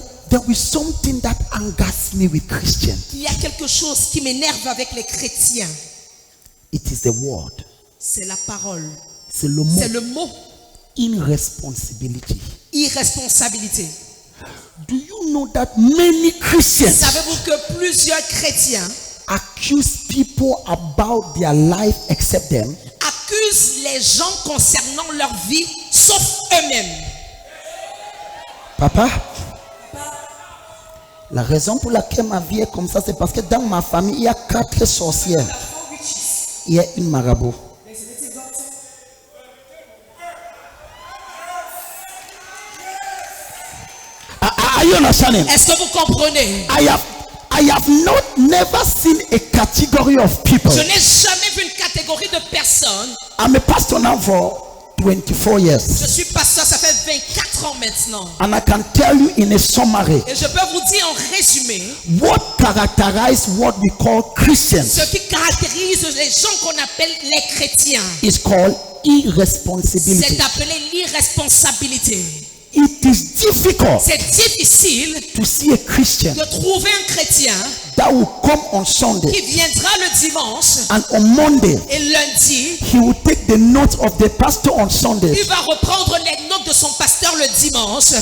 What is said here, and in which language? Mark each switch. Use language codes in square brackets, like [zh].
[en] There is something that angers me with Christians. [fr] Il y a quelque chose qui m'énerve avec les chrétiens. [en] It is the word. [fr] C'est la parole. C'est le mot. C'est le mot. [en] Irresponsibility. [fr] Irresponsabilité. [en] Do you know that many Christians [fr] Savez-vous que plusieurs chrétiens [en] accuse people about their life except them? [fr] accusent les gens concernant leur vie, sauf eux-mêmes? Papa, la raison pour laquelle ma vie est comme ça, c'est parce que dans ma famille, il y a 4 sorcières. Il y a une marabout. [en] Are you understanding? [fr] Est-ce que vous comprenez? [en] I have never seen a category of people. [fr] Je n'ai jamais vu une catégorie de personnes. [en] I'm a pastor now for 24 years. [fr] Je suis pasteur, ça fait 24 ans maintenant. [en] And I can tell you in a summary [fr] Et je peux vous dire en résumé, [en] what characterizes what we call Christians [fr] ce qui caractérise les gens qu'on appelle les chrétiens, [en] is called irresponsibility. [fr] c'est appelé l'irresponsabilité. [en] It is difficult [fr] C'est difficile [en] to see a Christian [fr] de trouver un chrétien [en] that will come on Sunday [fr] qui viendra le dimanche [en] and on Monday [fr] et lundi, [en] he will take the notes of the pastor on Sunday. [fr] il va reprendre les notes de son pasteur le dimanche